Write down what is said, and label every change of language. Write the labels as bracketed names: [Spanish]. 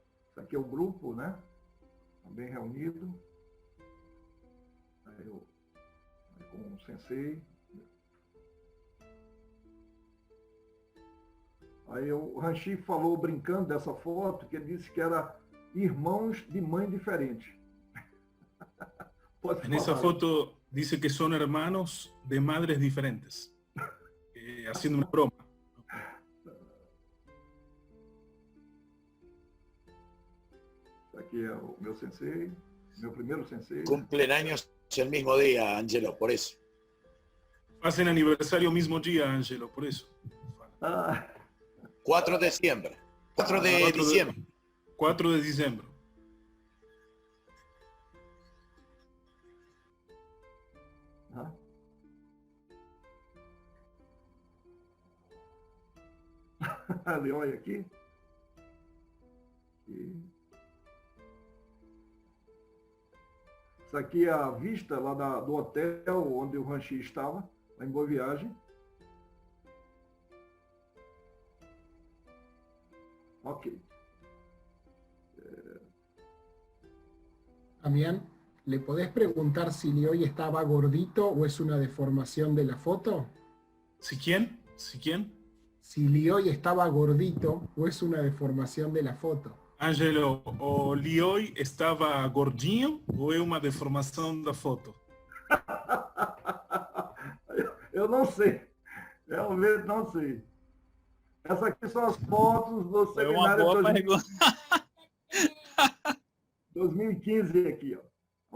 [Portuguese] Isso aqui é o grupo, né? Bem reunido. Aí. um sensei. Aí o Ranchi falou, brincando dessa foto, que ele disse que era irmãos de mãe diferente. [Spanish] En esa foto dice que son hermanos de madres diferentes, haciendo una broma. [Portuguese] Aqui é o meu sensei, meu primeiro sensei. [Spanish] Cumplen años el mismo día, Angelo, por eso. Hacen aniversario mismo día, Angelo, por eso. 4 de diciembre. 4 de diciembre. 4 de diciembre. [Portuguese] Ali, olha aqui. Isso aqui é a vista lá do hotel onde o Ranchi estava, lá em Boa Viagem. Ok. [Spanish] Damián, ¿le podés preguntar si Lioy estaba gordito o es una deformación de la foto? ¿Si quién? ¿Si quién? Si Lioy estaba gordito o es una deformación de la foto. [Portuguese] Angelo, o Lioy estava gordinho ou é uma deformação da foto? Eu não sei. Realmente não sei. Essas aqui são as fotos do seminário 2015 aqui, ó.